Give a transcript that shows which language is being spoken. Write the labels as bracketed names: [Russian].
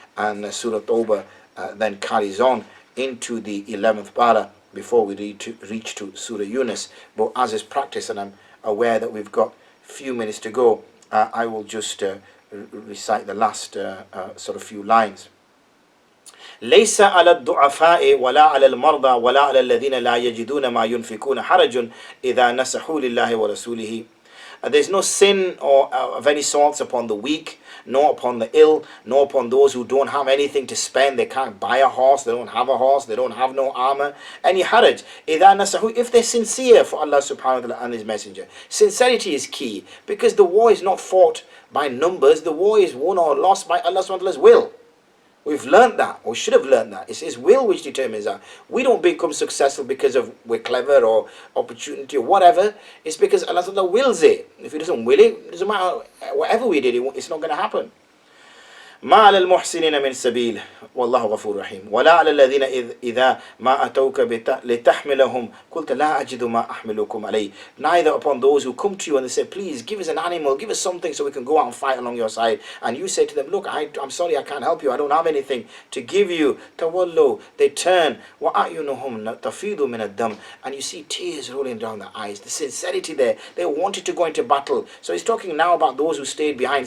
[English] and Surah Tawbah then carries on into the 11th para before we reach to Surah Yunus. But as is practice, and I'm aware that we've got few minutes to go, I will just recite the last sort of few lines. [Arabic] ليس على الضعفاء ولا على المرضى ولا على الذين لا يجدون ما ينفقون حرج إذا نصحوا لله ورسوله. [English] There's no sin or of any sorts upon the weak, nor upon the ill, nor upon those who don't have anything to spend. They can't buy a horse, they don't have a horse, they don't have no armor. Any haraj. [Arabic] إذا نصحوا, [English] if they're sincere for Allah subhanahu wa ta'ala and His Messenger. Sincerity is key, because the war is not fought by numbers, the war is won or lost by Allah subhanahu wa ta'ala's will. We've learned that, or should have learned that. It's His will which determines that. We don't become successful because of we're clever or opportunity or whatever. It's because Allah Ta'ala wills it. If He doesn't will it, it doesn't matter. Whatever we did, it's not going to happen. [Arabic] ما على المحسنين من سبيل والله غفور رحيم ولا على الذين إذا ما أتوك لتحملهم قلت لا أجد ما أحملكم عليه. [English] Neither upon those who come to you and they say, please give us an animal, give us something so we can go out and fight along your side, and you say to them, look, I'm sorry, I can't help you, I don't have anything to give you. [Arabic] تولوا, [English] they turn. [Arabic] وأعينهم تفيض من الدم, [English] and you see tears rolling down their eyes. The sincerity there, they wanted to go into battle. So he's talking now about those who stayed behind.